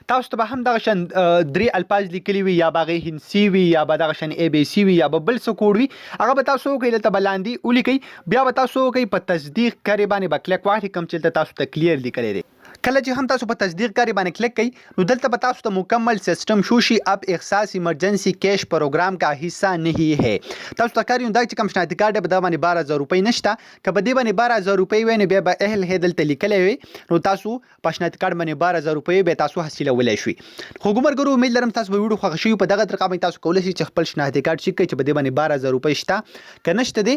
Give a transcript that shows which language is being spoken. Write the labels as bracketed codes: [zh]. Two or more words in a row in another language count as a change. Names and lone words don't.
[ps] تاسو ته به هم دغه شان 3 الفاظ لیکلي وي یا به هغې هندسي وي یا به دغه شان ABC وي یا به بل څه کوډ وي هغه به تاسو وکئ دلته به لاندې ولیکئ. بیا به تاسو وکئ په تصدیق کارې باندې به کلیک واخلئ کوم چې دلته تاسو ته کلیر لیکلی دی. کله چې هم تاسو په تصدیق کاری باندې کلیک کړئ نو دلته به تاسو ته مکمل سیستم شو شي. [ur] اب احساس ایمرجنسی کیش پروګرام کا حصہ نہیں ہے. [ps] تاسو ته کاری دا چې کوم شناختی کارت به دا باندې 12000 روپۍ نشته که به دې باندې 12000 روپۍ وي نو بیا به اهل هې دلته لیکلی وي نو تاسو په شناختی کارت باندې 12000 روپۍ به تاسو حاصلولی شئ. خو ګمرګرو امید لرم تاسو به ویډیو خوښه شوي په دغه طریقه باندې تاسو کولی شئ چې خپل شناختی کارت چیک کړئ چې په دې باندې 12000 روپۍ شته که نشته دی.